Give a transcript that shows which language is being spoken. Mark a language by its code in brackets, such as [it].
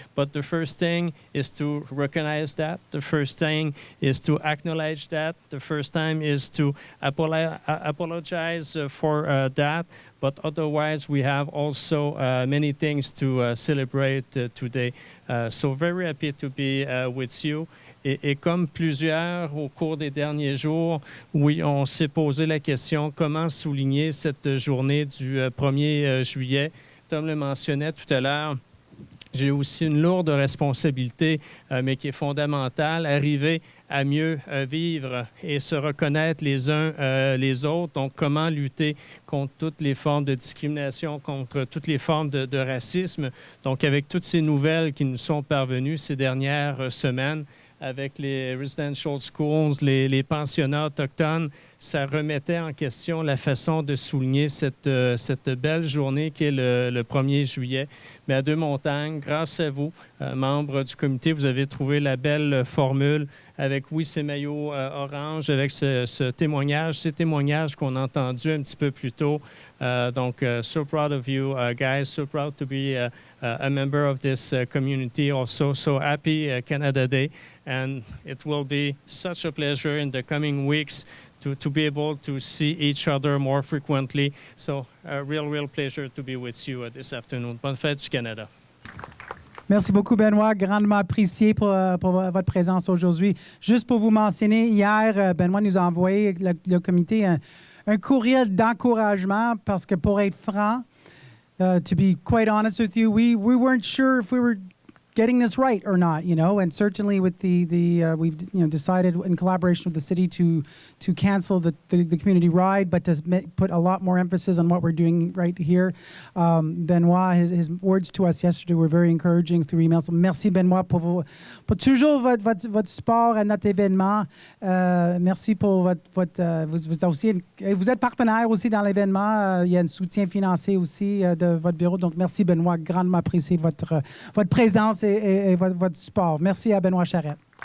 [en] But the first thing is to recognize that. The first thing is to acknowledge that. The first time is to apologize for that. But otherwise, we have also many things to celebrate today. So very happy to be with you. [fr] Et comme plusieurs au cours des derniers jours, oui, on s'est posé la question comment souligner cette journée du 1er juillet. Tom le mentionnait tout à l'heure. J'ai aussi une lourde responsabilité, mais qui est fondamentale, arriver à mieux vivre et se reconnaître les uns les autres. Donc, comment lutter contre toutes les formes de discrimination, contre toutes les formes de racisme. Donc, avec toutes ces nouvelles qui nous sont parvenues ces dernières semaines, avec les [en] residential schools, [fr] les pensionnats autochtones, ça remettait en question la façon de souligner cette belle journée qui est le 1er juillet. Mais à Deux-Montagnes, grâce à vous, membres du comité, vous avez trouvé la belle formule avec, oui, ces maillots orange, avec ce témoignage, ces témoignages qu'on a entendus un petit peu plus tôt. Donc, [en] so proud of you, guys, so proud to be a member of this community also. So happy Canada Day, and it will be such a pleasure in the coming weeks to be able to see each other more frequently. So a real pleasure to be with you this afternoon. [fr] Bonne fête du Canada. Merci beaucoup, Benoit. Grandement apprécié pour votre présence aujourd'hui. Juste pour vous mentionner, hier, Benoit nous a envoyé, le comité, un courriel d'encouragement parce que pour être franc, [en] to be quite honest with you, we weren't sure if we were getting this right or not, and certainly with we've decided in collaboration with the city to cancel the community ride, but to put a lot more emphasis on what we're doing right here. Benoit, his words to us yesterday were very encouraging through email. So [fr] merci Benoit pour toujours votre support à notre événement. Merci pour vous êtes partenaire aussi dans l'événement. Il y a un soutien financier aussi de votre bureau. Donc merci Benoit, grandement apprécié votre présence et votre support. Merci à Benoit Charette.